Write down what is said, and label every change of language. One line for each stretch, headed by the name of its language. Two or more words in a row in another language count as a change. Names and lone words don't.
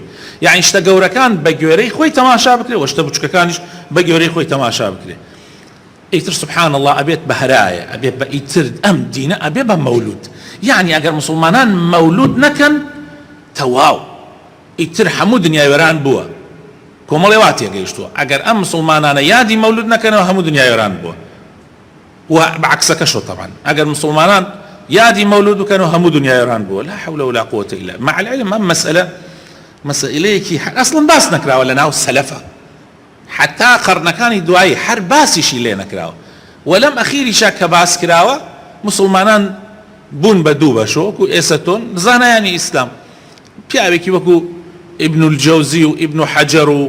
Central Kurdish: یعنی شتە گەورەکان بە گوێرەی خۆی تەماشا بکرێ و شتە بچووکەکانیش بە گوێرەی خۆی تەماشا بکرێ ئیتر
Arabic: سبحان الله
Central Kurdish: ئەبێت بە هەرایە ئەبێت بە ئیتر ئەم دینە ئەبێ بە مەولود یعنی ئەگەر مسلمانان مەولود نەکەن تەواو ئیتر هەموو دنیای وێران بووە کۆمەڵێ وا تێگەیشتووە ئەگەر ئەم مسلمانانە یادی مەولود نەکەنەوە هەموو دنیای وێران بووە و بەعکسەکەشەوە طبعا ئەگەر مسلمانان یادی مەولود بکەنەوە هەموو دنیای وێران بووە
Arabic: لا حول ولا قوة إلا مع العلم
Central Kurdish: ئەم مەسئلەیەکی ئەسڵن باس نەکراوە لە ناو سەلەفە حتا قەرنەکانی دوایی هەر باسیشی لێ نەکراوە وەلەم ئەخیریشا کە باس کراوە مسلمانان بوون بە دوو بەشۆ وەکو ئێستا تۆن زانایانی ئیسلام پیاوێکی وەکو ابن الجوزی و ابن حەجەر و